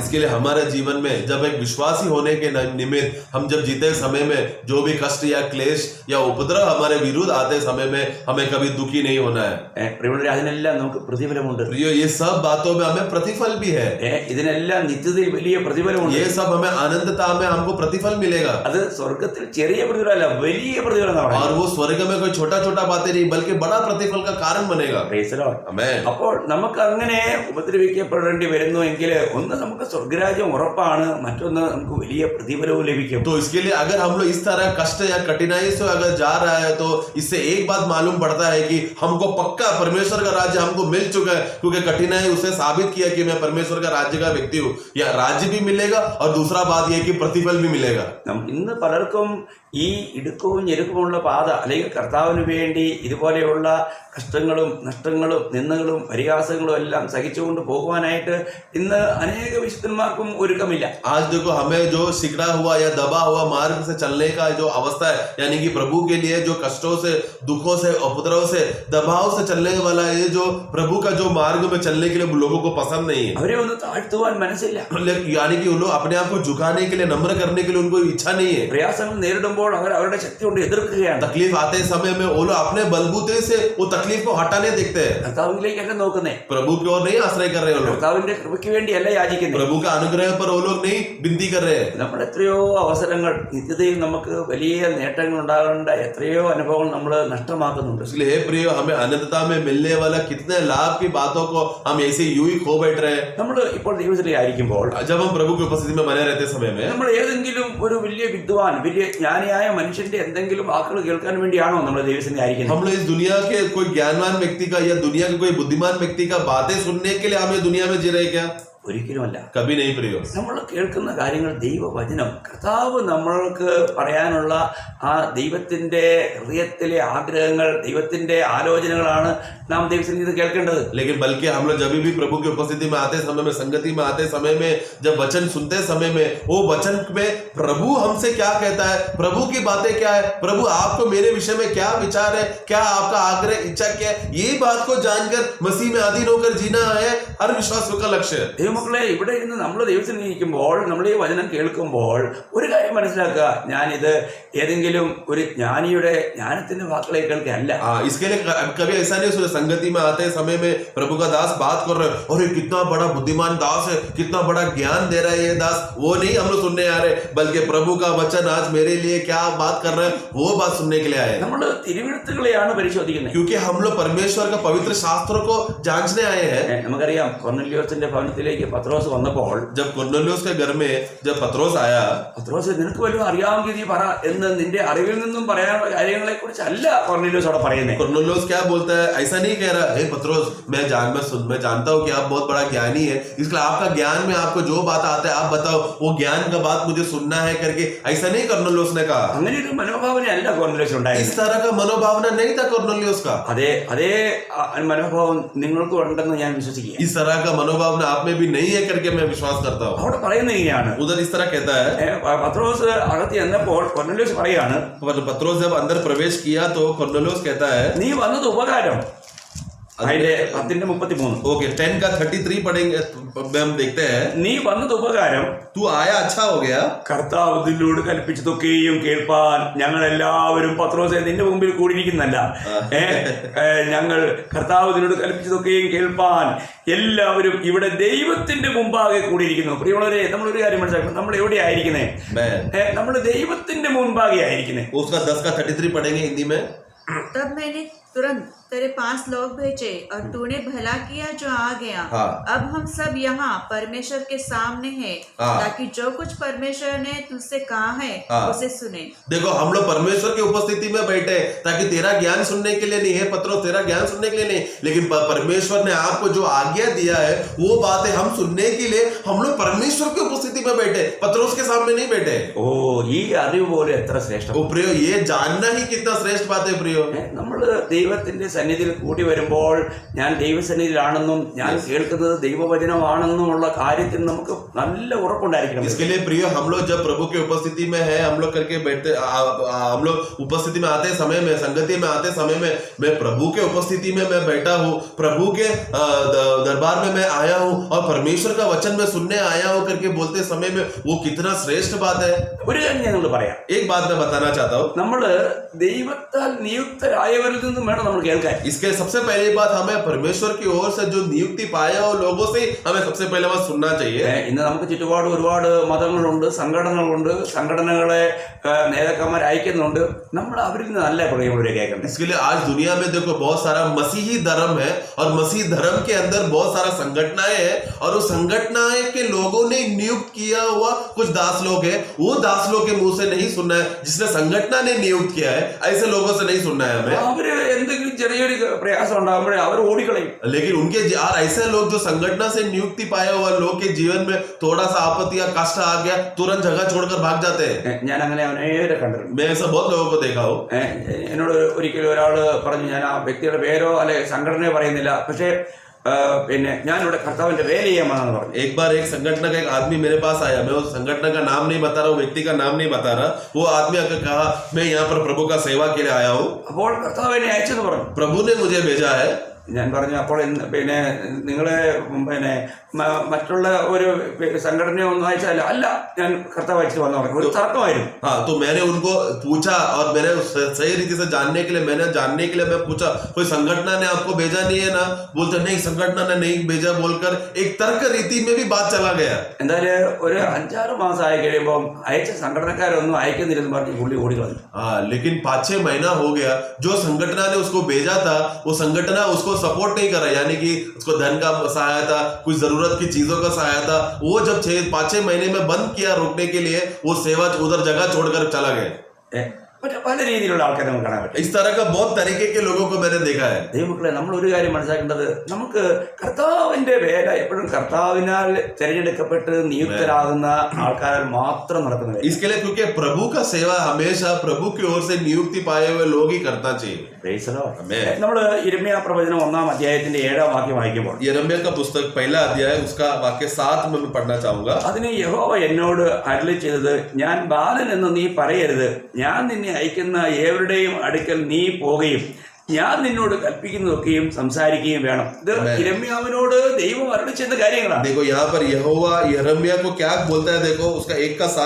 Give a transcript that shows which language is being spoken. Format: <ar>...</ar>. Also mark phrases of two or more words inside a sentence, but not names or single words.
<hi>इसके लिए हमारे जीवन में जब एक विश्वासी होने के निमित्त हम जब जीते समय में जो भी कष्ट या क्लेश या उपद्रव हमारे विरुद्ध आते समय में हमें कभी दुखी नहीं होना है।</hi> <ml>അതിനെല്ലാം നമുക്ക് പ്രതിഫലമുണ്ട്.</ml> <hi>प्रियो, ये सब बातों में हमें प्रतिफल भी है।</hi> <ml>ഇതിനെല്ലാം നിത്യതയിൽ വലിയ പ്രതിഫലമുണ്ട്.</ml> <hi>ये सब हमें आनंदता में हमको प्रतिफल मिलेगा।</hi> <ml>അത് സ്വർഗത്തിൽ ചെറിയ പ്രതിഫലമല്ല, വലിയ പ്രതിഫലം.</ml> <hi>और वो स्वर्ग में कोई छोटा छोटा बातें नहीं बल्कि बड़ा प्रतिफल का कारण बनेगा। आमेन।</hi> <ml>അപ്പോൾ നമുക്ക് അങ്ങനെ ഉപദ്രവിക്കപ്പെടേണ്ടി വരുന്നുവെങ്കിൽ ഒന്ന് നമുക്ക് സ്വർഗരാജ്യം ഉറപ്പാണ്, മറ്റൊന്ന് നമുക്ക് വലിയ പ്രതിഫലവും ലഭിക്കും.</ml> <hi>तो इसके लिए अगर हम लोग इस तरह कष्ट या कठिनाई से अगर जा रहा है तो इससे एक बात मालूम पड़ता है कि हमको पक्का परमेश्वर का राज्य हमको मिल चुका है, क्योंकि कठिनाई उसे साबित किया कि मैं परमेश्वर का राज्य का व्यक्ति हूँ। या राज्य भी मिलेगा और दूसरा बात यह कि प्रतिफल भी मिलेगा।</hi> <ml>ഇന്ന് പലർക്കും ഈ ഇടുക്കവും ഞെരുക്കമുള്ള പാത അല്ലെങ്കിൽ കർത്താവിന് വേണ്ടി ഇതുപോലെയുള്ള കഷ്ടങ്ങളും നഷ്ടങ്ങളും നിന്ദകളും പരിഹാസങ്ങളും എല്ലാം സഹിച്ചുകൊണ്ട് പോകുവാനായിട്ട് ഇന്ന് അനേക വിശുദ്ധന്മാർക്കും ഒരുക്കമില്ല.</ml> <hi>आज देखो हमें जो सिकड़ा हुआ या दबा हुआ मार्ग से चलने का जो अवस्था है, यानी कि प्रभु के लिए जो कष्टों से, दुखों से, उपद्रव से, दबाव से चलने वाला ये जो प्रभु का जो मार्ग में चलने के लिए लोगों को पसंद नहीं है।</hi> <ml>അവരെ ഒന്ന് താഴ്ത്തുവാൻ മനസ്സില്ല.</ml> <hi>यानी कि उन लोग अपने आप को झुकाने के लिए, नम्र करने के लिए उनको इच्छा नहीं है।</hi> <ml>പ്രയാസങ്ങൾ നേരിടുമ്പോൾ അവർ അവരുടെ ശക്തി കൊണ്ട് എതിർക്കുകയാണ്.</ml> <hi>तकलीफ आते समय में वो लोग अपने बलबूते से वो तकलीफ को हटाने देखते हैं।</hi> <ml>കർത്താവിലേക്കല്ല നോക്കുന്നേ,</ml> <hi>प्रभु की ओर नहीं आश्रय कर रहे वो लोग,</hi> <ml>കർത്താവിന്റെ കൃപയ്ക്ക് വേണ്ടിയല്ല യാചിക്കുന്നത്.</ml> <hi>प्रभु का अनुग्रह पर वो लोग नहीं विनती कर रहे हैं।</hi> <ml>നമ്മൾ എത്രയോ അവസരങ്ങൾ, നിത്യതയിൽ നമുക്ക് വലിയ നേട്ടങ്ങൾ ഉണ്ടാകേണ്ട എത്രയോ അനുഭവങ്ങൾ നമ്മൾ നഷ്ടമാക്കുന്നുണ്ട്.</ml> <hi>इसलिए हे प्रियो, हमें अनंतता में मिलने वाला कितने लाभ की बातों को हम ऐसे यूं ही खो बैठ रहे हैं।</hi> <ml>നമ്മൾ ഇപ്പോൾ ദൈവത്തിലായിരിക്കുമ്പോൾ,</ml> <hi>जब हम प्रभु की उपस्थिति में बने रहते समय में</hi> <ml>നമ്മൾ ഏതെങ്കിലും ഒരു വലിയ വിദ്വാൻ, വലിയ ജ്ഞാനിയായ മനുഷ്യന്റെ എന്തെങ്കിലും വാക്കുകൾ കേൾക്കാൻ വേണ്ടിയാണോ നമ്മൾ ദൈവത്തിന്റെ ആയിരിക്കുന്നത്?</ml> <hi>हम लोग इस दुनिया के कोई ज्ञानवान व्यक्ति का या दुनिया के कोई बुद्धिमान व्यक्ति का बातें सुनने के लिए हमें दुनिया में जी रहे क्या?</hi> <ml>ഒരിക്കലുമല്ല.</ml> <hi>कभी नहीं प्रियो।</hi> <ml>നമ്മൾ കേൾക്കുന്ന കാര്യങ്ങൾ ദൈവവചനം, കർത്താവ് നമ്മൾക്ക് പറയാനുള്ള ആ ദൈവത്തിന്റെ ഹൃദയത്തിലെ ആഗ്രഹങ്ങൾ, ദൈവത്തിന്റെ ആലോചനകളാണ് നാം ദൈവത്തിന് കേൾക്കേണ്ടത്.</ml> <hi>लेकिन बल्कि हम लोग जब भी प्रभु की उपस्थिति में आते समय में, संगति में आते समय में, जब वचन सुनते समय में, वो वचन में प्रभु हमसे क्या कहता है, प्रभु की बातें क्या है, प्रभु आपको मेरे विषय में क्या विचार है, क्या आपका आग्रह, इच्छा क्या है, ये बात को जानकर मसीह में अधीन होकर जीना है हर विश्वासियों का लक्ष्य है।</hi> <ml>ദൈവമക്കളെ, ഇവിടെ ഇരുന്ന് നമ്മൾ ദൈവത്തിന് ഇരിക്കുമ്പോൾ, നമ്മൾ ഈ വചനം കേൾക്കുമ്പോൾ ഒരു കാര്യം മനസ്സിലാക്കുക, ഞാനിത് ഏതെങ്കിലും ഒരു ജ്ഞാനിയുടെ ജ്ഞാനത്തിന്റെ വാക്കുകളെ കേൾക്കുകയല്ല.</ml> <hi>इसके लिए कभी ऐसा नहीं सुना, संगति में आते समय में प्रभु का दास बात कर रहे, और कितना बड़ा बुद्धिमान दास है, कितना बड़ा ज्ञान दे रहा है ये दास, वो नहीं हम लोग सुनने आ रहे, बल्कि प्रभु का वचन आज मेरे लिए क्या बात कर रहे हैं वो बात सुनने के लिए आए।</hi> <ml>നമ്മൾ തിരുവെഴുത്തുകളെയാണ് പരിശോധിക്കുന്നത്.</ml> <hi>क्योंकि हम लोग परमेश्वर का पवित्र शास्त्रों को जांचने आए हैं।</hi> <ml>നമുക്കറിയാം, കൊർന്നല്യോസിന്റെ ഭവനത്തിലേക്ക് പത്രോസ് വന്നപ്പോൾ,</ml> <hi>जब कुरनेलियुस के घर में जब पत्रोस आया,</hi> <ml>പത്രോസ് നിനക്ക് വല്ലതും അറിയാമെങ്കിൽ നീ പറ എന്ന് നിന്റെ അറിവിൽ നിന്നും പറയാനുള്ള കാര്യങ്ങളെ കുറിച്ച് അല്ല കൊർന്നല്യോസ് അവിടെ പറയുന്നത്.</ml> <hi>कुरनेलियुस क्या बोलता है, ऐसा नहीं कह रहा, हे पत्रोस मैं जानता हूँ कि आप बहुत बड़ा ज्ञानी है, इसलिए आपका ज्ञान में आपको जो बात आता है आप बताओ, वो ज्ञान का बात मुझे सुनना है करके ऐसा नहीं कुरनेलियुस ने कहा।</hi> <ml>അങ്ങനെ ഒരു മനോഭാവനയല്ല കൊർന്നല്യോസ് ഉണ്ടായത്.</ml> <hi>इस तरह का मनोभावना नहीं था कुरनेलियुस का।</hi> <ml>അതേ മനോഭാവം നിങ്ങൾക്ക് ഉണ്ടെന്ന് ഞാൻ വിശ്വസിക്കുക.</ml> <hi>इस तरह का मनोभावना आप में भी नहीं है करके मैं विश्वास करता हूँ।</hi> <ml>അവിടെ പറയുന്നത് ഇങ്ങനെയാണ്,</ml> <hi>उधर इस तरह कहता है,</hi> <ml>പത്രോസ് അകത്ത് ചെന്നപ്പോൾ കൊർന്നല്യോസ് പറയാണ്,</ml> <hi>पत्रोस जब अंदर प्रवेश किया तो कुरनेलियुस कहता है,</hi> <ml>നീ വന്നത് ഉപകാരം, അതിന്റെ 10:33.</ml> <hi>ओके 10 का 33 पढ़ेंगे हम देखते हैं।</hi> <ml>നീ വന്നത് ഉപകാരം,</ml> <hi>तू आया अच्छा हो गया।</hi> <ml>കർത്താവ് നിന്നോട് കൽപ്പിച്ചതൊക്കെയും കേൾപ്പാൻ ഞങ്ങൾ എല്ലാവരും പത്രോസേ നിന്റെ മുമ്പിൽ കൂടിയിരിക്കുന്നല്ല, ഞങ്ങൾ കർത്താവ് നിന്നോട് കൽപ്പിച്ചതൊക്കെയും കേൾപ്പാൻ എല്ലാവരും ഇവിടെ ദൈവത്തിന്റെ മുമ്പാകെ കൂടിയിരിക്കുന്നു. പ്രിയമുള്ളവരെ, നമ്മളൊരു കാര്യം മനസ്സിലാക്കണം, നമ്മൾ എവിടെ ആയിരിക്കുന്നേ? നമ്മൾ ദൈവത്തിന്റെ മുൻപാകെ ആയിരിക്കുന്നേ.</ml> <hi>उसका 10 का 33 पढ़ेंगे हिंदी में। तब मैंने तुरंत तेरे पास लोग भेजे और तूने भला किया जो आ गया। अब हम सब यहाँ परमेश्वर के सामने हैं, ताकि जो कुछ परमेश्वर ने तुझसे कहा है उसे सुने। देखो, हम लोग परमेश्वर की उपस्थिति में बैठे ताकि तेरा ज्ञान सुनने के लिए नहीं है पत्रोस, तेरा ज्ञान सुनने के लिए नहीं, लेकिन परमेश्वर ने आपको जो आज्ञा दिया है वो बातें हम सुनने के लिए हम लोग परमेश्वर की उपस्थिति में बैठे, पत्रोस के सामने नहीं बैठे।</hi> <ml>ഓ, ഈ അറിവ് പോലെ എത്ര ശ്രേഷ്ഠം!</ml> <hi>ओ प्रियो, ये जानना ही कितना श्रेष्ठ बात है प्रियो।</hi> <ml>നമ്മൾ ദൈവത്തിന്റെ സന്നിധിയിൽ കൂടി വരുമ്പോൾ ഞാൻ ദൈവസന്നിധിയിലാണെന്നും ഞാൻ കേൾക്കുന്നത് ദൈവവചനമാണെന്നുമുള്ള കാര്യത്തിൽ നമുക്ക് നല്ല ഉറപ്പുണ്ടായിരിക്കണം.</ml> <hi>इसके लिए प्रियो, हम लोग जब प्रभु की उपस्थिति में है, हम लोग करके बैठते, हम लोग उपस्थिति में आते समय में, संगति में आते समय में, मैं प्रभु के उपस्थिति में मैं बैठा हूँ, प्रभु के दरबार में मैं आया हूँ और परमेश्वर का वचन में सुनने आया हूँ करके बोलते समय में वो कितना श्रेष्ठ बात है।</hi> <ml>ഒരു കാര്യം ഞാൻ നമ്മൾ പറയാം,</ml> <hi>एक बात मैं बताना चाहता हूँ,</hi> <ml>നമ്മള് ദൈവത്താൽ നിയുക്തരായവരിൽ നിന്നും വേണം നമ്മൾ കേൾക്കാൻ.</ml> <hi>इसके सबसे पहली बात, हमें परमेश्वर की ओर से जो नियुक्ति पाया हो लोगों से हमें सबसे पहले बात सुनना चाहिए।</hi> <ml>ഇന്ന് നമുക്ക് ചുറ്റുപാട് ഒരുപാട് മതങ്ങളുണ്ട്, സംഘടനകളുണ്ട്, സംഘടനകളെ നേതാക്കന്മാർ അയക്കുന്നുണ്ട്. നമ്മൾ അവരിൽ നിന്ന് നല്ല പ്രിയമുള്ളവരെ കേൾക്കണം.</ml> <hi>इसके लिए आज दुनिया में देखो बहुत सारा मसीही धर्म है और मसीही धर्म के अंदर बहुत सारा संगठनाएं है और उस संगठनाएं के लोगों ने नियुक्त किया हुआ कुछ दास लोग है, वो दास लोग के मुंह से नहीं सुनना है, जिसने संगठना ने नियुक्त किया है ऐसे लोगों से नहीं सुनना है हमें।</hi> <ml>അവര് എന്തെങ്കിലും ചെറിയൊരു പ്രയാസം ഉണ്ടാകുമ്പോഴേ അവർ ഓടിക്കളയും.</ml> <hi>लेकिन उनके और ऐसे लोग जो संगठना से नियुक्ति पाया हुआ लोग के जीवन में थोड़ा सा आपत्ति या कष्ट आ गया, तुरंत जगह छोड़कर भाग जाते हैं।</hi> <ml>ഞാൻ അങ്ങനെ അനേകരെ കണ്ടിട്ടുണ്ട്.</ml> <hi>मैं ऐसा बहुत लोगों को देखा हूँ।</hi> <ml>എന്നോട് ഒരിക്കലും ഒരാൾ പറഞ്ഞു, ഞാൻ ആ വ്യക്തിയുടെ പേരോ അല്ലെ സംഘടനയോ പറയുന്നില്ല, പക്ഷേ പിന്നെ ഞാനിവിടെ കർത്താവിന്റെ വേല ചെയ്യാമെന്ന് പറഞ്ഞു.</ml> <hi>एक बार एक संगठन का एक आदमी मेरे पास आया, मैं उस संगठन का नाम नहीं बता रहा हूँ, व्यक्ति का नाम नहीं बता रहा, वो आदमी आकर कहा मैं यहाँ पर प्रभु का सेवा के लिए आया हूँ,</hi> <ml>അപ്പോൾ കർത്താവ് എന്നെ അയച്ചെന്ന് പറഞ്ഞു.</ml> <hi>प्रभु ने मुझे भेजा है।</hi> <ml>ഞാൻ പറഞ്ഞു, അപ്പോൾ പിന്നെ നിങ്ങളെ പിന്നെ മറ്റുള്ള ഒരു സംഘടനയോ ഒന്നും അയച്ചല്ല, അല്ല ഞാൻ കർത്താവ് അയച്ചിട്ട് വന്നു പറഞ്ഞു. ഒരു തർക്കമായിരുന്നു.</ml> <hi>हाँ, तो मैंने उनको पूछा और मैंने सही रीति से जानने के लिए मैं पूछा, कोई संगठन ने आपको भेजा नहीं है ना? बोलते नहीं, संगठन ने नहीं भेजा बोलकर एक तर्क रीति में भी बात चला गया।</hi> <ml>എന്തായാലും ഒരു 5-6 മാസം ആയി കഴിയുമ്പോൾ അയച്ച സംഘടനക്കാരൊന്നും അയക്കുന്നില്ലെന്ന് പറഞ്ഞ് പുള്ളി ഓടിക്കളഞ്ഞു.</ml> <hi>हाँ, लेकिन 5-6 महीना हो गया, जो संगठन ने उसको भेजा था वो संगठन उसको सपोर्ट नहीं कर रहा, यानी कि उसको धन का सहायता, कुछ जरूरत की चीजों का सहायता, वो जब 5-6 महीने में बंद किया रोकने के लिए, वो सेवा उधर जगह छोड़कर चला गया।</hi> <ml>മറ്റു പല രീതിയിലുള്ള ആൾക്കാരെ നമുക്ക് കാണാൻ പറ്റും.</ml> <hi>इस तरह का बहुत तरीके के लोगों को मैंने देखा है।</hi> <ml>ദൈവമക്കളെ, നമ്മൾ ഒരു കാര്യം മനസ്സിലാക്കേണ്ടത്, നമുക്ക് കർത്താവിന്റെ വേല എപ്പോഴും കർത്താവിനാൽ തിരഞ്ഞെടുക്കപ്പെട്ട് നിയുക്തരാകുന്ന ആൾക്കാർ മാത്രം നടക്കുന്നത്.</ml> <hi>इसके लिए क्योंकि प्रभु का सेवा हमेशा प्रभु की ओर से नियुक्ति पाए हुए लोग ही करना चाहिए।</hi> <ml>നമ്മൾ യിരെമ്യാ പ്രവചനം 1-ാം അധ്യായത്തിന്റെ 7-ാം വാക്യം വായിക്കുമ്പോൾ,</ml> <hi>यिर्मयाह का पुस्तक 1 अध्याय उसका वाक्य 7 में मैं पढ़ना चाहूंगा।</hi> <ml>അതിന് യഹോവ എന്നോട് അരുളി ചെയ്തത്, ഞാൻ ബാലൻ എന്ന് നീ പറയരുത്, ഞാൻ നിന്നെ അയക്കുന്ന ഏവരുടെയും അടുക്കൽ നീ പോകുകയും ഞാൻ നിന്നോട് കൽപ്പിക്കുന്നതൊക്കെയും സംസാരിക്കുകയും വേണം. ഇത് യിരെമ്യാവിനോട് ദൈവം അരുളി ചെയ്ത കാര്യങ്ങളാണ്.</ml> <hi>देखो यहाँ पर यहोवा यिर्मयाह को क्या बोलता है, देखो उसका 1:7,</hi>